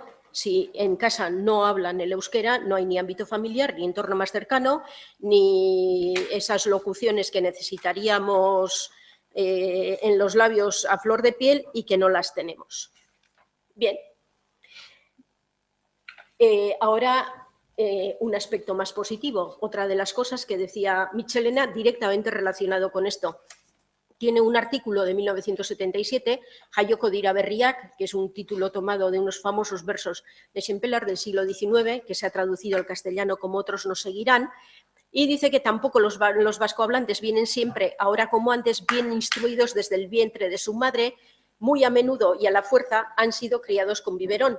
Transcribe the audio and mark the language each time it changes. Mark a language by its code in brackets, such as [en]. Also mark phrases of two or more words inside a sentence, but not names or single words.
[es] Si en casa no hablan el euskera, no hay ni ámbito familiar, ni entorno más cercano, ni esas locuciones que necesitaríamos en los labios a flor de piel y que no las tenemos. Bien. Ahora, un aspecto más positivo. Otra de las cosas que decía Michelena directamente relacionado con esto. Tiene un artículo de 1977, [eu] Jaioko dira berriak, [es] que es un título tomado de unos famosos versos de Schempelar del siglo XIX, que se ha traducido al castellano como Otros nos seguirán, y dice que tampoco los vascohablantes vienen siempre, ahora como antes, bien instruidos desde el vientre de su madre, muy a menudo y a la fuerza han sido criados con biberón.